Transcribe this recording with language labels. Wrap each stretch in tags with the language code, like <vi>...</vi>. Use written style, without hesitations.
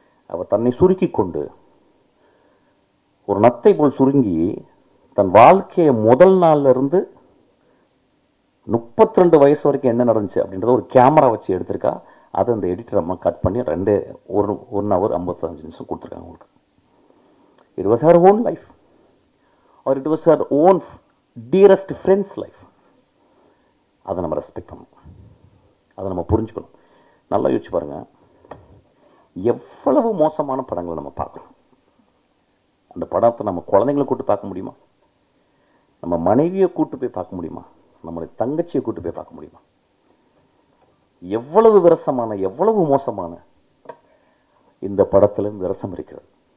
<ta>அவள் தன்னை சுருக்கி கொண்டு, ஒரு நத்தை போல் சுருங்கி, தன் வாழ்க்கையை முதல் நாள்ல இருந்து 32 வயசு வரைக்கும் என்ன நடந்துச்சு அப்படின்றத ஒரு கேமரா வச்சு எடுத்திருக்கா. அதை அந்த எடிட்டர் அம்மா கட் பண்ணி 1 hour 55 நிமிஷம் கொடுத்துருக்காங்க உங்களுக்கு.</ta> <en>It was her own life, or it was her own dearest friend's life.</en> <ta>அதை நம்ம ரெஸ்பெக்ட் பண்ணணும், அதை நம்ம புரிஞ்சுக்கணும். நல்லா யோசிச்சு பாருங்கள், எவ்வளவு மோசமான படங்களை நம்ம பார்க்குறோம். அந்த படத்தை நம்ம குழந்தைங்களை கூட்டு பார்க்க முடியுமா? நம்ம மனைவியை கூட்டு போய் பார்க்க முடியுமா? நம்மளுடைய தங்கச்சியை கூட்டு போய் பார்க்க முடியுமா? எவ்வளவு விரசமான, எவ்வளவு மோசமான இந்த படத்தில் விரசம் இருக்கிறது.</ta>